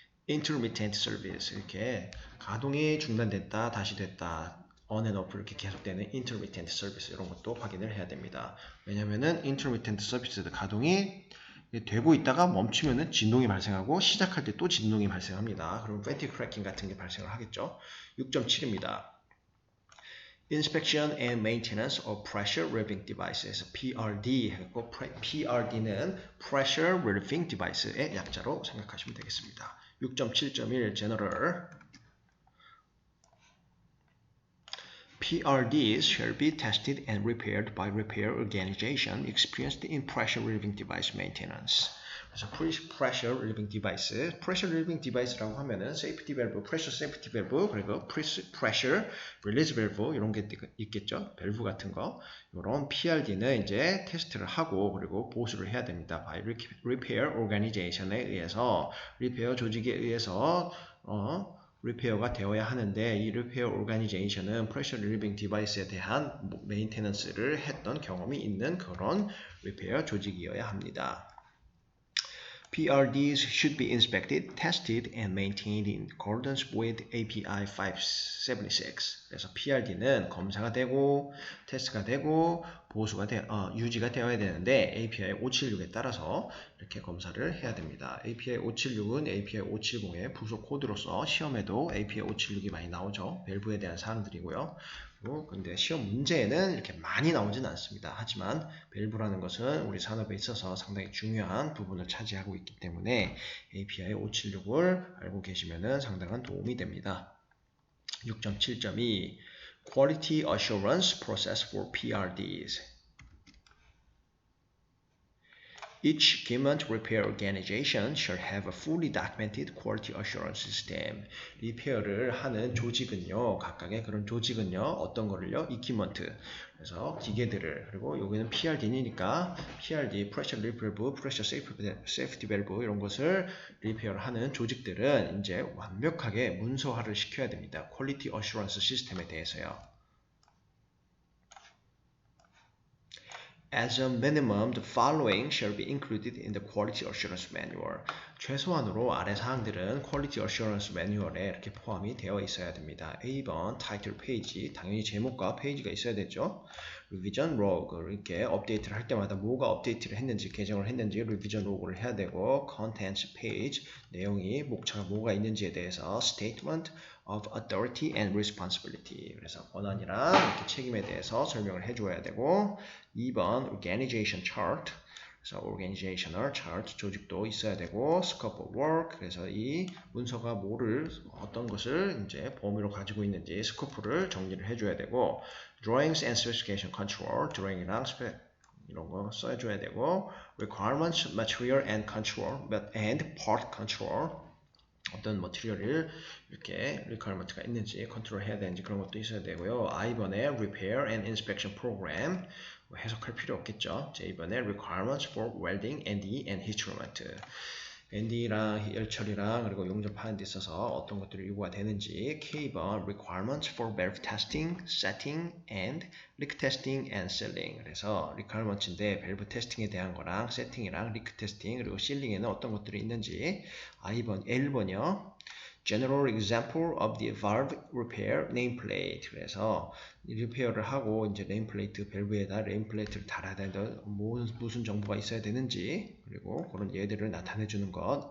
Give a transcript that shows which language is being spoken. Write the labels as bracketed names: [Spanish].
[Korean] intermittent service 이렇게 가동이 중단됐다 다시 됐다 [English] on and off [Korean] 이렇게 계속되는 intermittent service 이런 것도 확인을 해야 됩니다. 왜냐면은 intermittent service 가동이 되고 있다가 멈추면은 진동이 발생하고 시작할 때 또 진동이 발생합니다. 그럼 fatigue cracking 같은 게 발생을 하겠죠. 6.7입니다. [English] Inspection and Maintenance of Pressure Relieving Devices PRD 했고 PRD는 Pressure Relieving Device의 [Korean] 약자로 생각하시면 되겠습니다. [English] 6.7.1 General PRDs shall be tested and repaired by repair organization experienced in pressure relieving device maintenance. [Korean] 그래서 pressure relieving device, pressure relieving device라고 하면은 safety valve, pressure safety valve, 그리고 pressure release valve 이런 게 있겠죠. 밸브 같은 거. 이런 PRD는 이제 테스트를 하고 그리고 보수를 해야 됩니다. [English] by repair organization [Korean] 에 의해서 리페어 조직에 의해서 리페어가 되어야 하는데 이 리페어 오르가니제이션은 프레셔 릴리빙 디바이스에 대한 메인테넌스를 했던 경험이 있는 그런 리페어 조직이어야 합니다. [English] PRDs should be inspected, tested, and maintained in accordance with API 576. [Korean] 그래서 PRD는 검사가 되고, 테스트가 되고, 보수가 유지가 되어야 되는데 API 576에 따라서 이렇게 검사를 해야 됩니다. API 576은 API 570의 부속 코드로서 시험에도 API 576이 많이 나오죠. 밸브에 대한 사항들이고요. 근데 시험 문제에는 이렇게 많이 나오진 않습니다. 하지만 밸브라는 것은 우리 산업에 있어서 상당히 중요한 부분을 차지하고 있기 때문에 API 576을 알고 계시면 상당한 도움이 됩니다. [English] 6.7.2 Quality Assurance Process for PRDs Each equipment repair organization shall have a fully documented quality assurance system. [Korean] 리페어를 하는 조직은요, 각각의 그런 조직은요, 어떤 거를요? [English] equipment. [Korean] 그래서 기계들을, 그리고 여기는 PRD니까 PRD, Pressure Relief Valve, Pressure Safety Valve 이런 것을 리페어를 하는 조직들은 이제 완벽하게 문서화를 시켜야 됩니다. Quality Assurance 시스템에 대해서요. [English] As a minimum, the following shall be included in the Quality Assurance Manual. [Korean] 최소한으로 아래 사항들은 Quality Assurance Manual에 이렇게 포함이 되어 있어야 됩니다. A번 타이틀 페이지, 당연히 제목과 페이지가 있어야 되죠. Revision Log, 이렇게 업데이트를 할 때마다 뭐가 업데이트를 했는지, 개정을 했는지 Revision Log를 해야 되고, Contents Page, 내용이, 목차가 뭐가 있는지에 대해서 [English] Statement of Authority and Responsibility, [Korean] 그래서 권한이랑 이렇게 책임에 대해서 설명을 해줘야 되고, 2번 Organization Chart, 그래서 organizational chart, 조직도 있어야 되고, scope of work, 그래서 이 문서가 뭐를, 어떤 것을 이제 범위로 가지고 있는지 스코프를 정리를 해줘야 되고, [English] drawings and specification control, [Korean] drawing이랑 이런 거 써줘야 되고, [English] requirements, material and control, and part control, [Korean] 어떤 머티리얼을 이렇게 requirement가 있는지 컨트롤 해야 되는지 그런 것도 있어야 되고요. I번에 [English] repair and inspection program [Korean] 뭐 해석할 필요 없겠죠. [English] J번에 requirements for welding, NDE and heat treatment. [Korean] ND랑 열처리랑 그리고 용접하는 데 있어서 어떤 것들이 요구가 되는지. [English] K번 requirements for valve testing, setting and leak testing and sealing. [Korean] 그래서 requirements인데 밸브 테스팅에 대한 거랑 세팅이랑 리크 테스팅 그리고 실링에는 어떤 것들이 있는지. [English] L번이요. General example of the valve repair nameplate. [Korean] 그래서 리페어를 하고 이제 네임플레이트 밸브에다 네임플레이트를 달아야 되는데 무슨 정보가 있어야 되는지 그리고 그런 예들을 나타내 주는 것.